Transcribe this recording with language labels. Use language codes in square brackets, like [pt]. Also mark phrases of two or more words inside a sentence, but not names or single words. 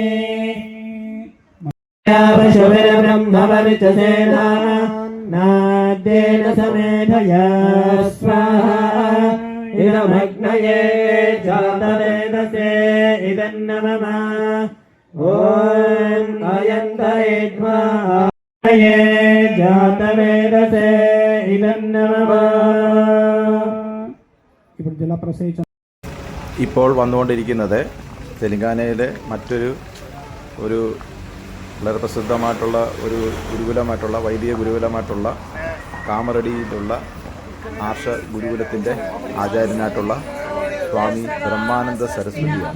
[sa] బ్రహ్మవర్చసేనా నాద్యేన సమేధయా స్వాహా ఇదమగ్నయే జాతవేదసే ఇదన్నమమ. ఓం అయంతయేద్వా జాతవేదసే ఇదన్నమమ. [te] ఇప్పుడు జలప్రసేచన [ml] ഇപ്പോൾ വന്നുകൊണ്ടിരിക്കുന്നത് തെലങ്കാനയിലെ മറ്റൊരു വളരെ പ്രസിദ്ധമായിട്ടുള്ള ഒരു ഗുരുകുലമായിട്ടുള്ള വൈദിക ഗുരുകുലമായിട്ടുള്ള കാമറടിയിലുള്ള ആർഷ ഗുരുകുലത്തിൻ്റെ ആചാര്യനായിട്ടുള്ള സ്വാമി ബ്രഹ്മാനന്ദ സരസ്വതിയാണ്.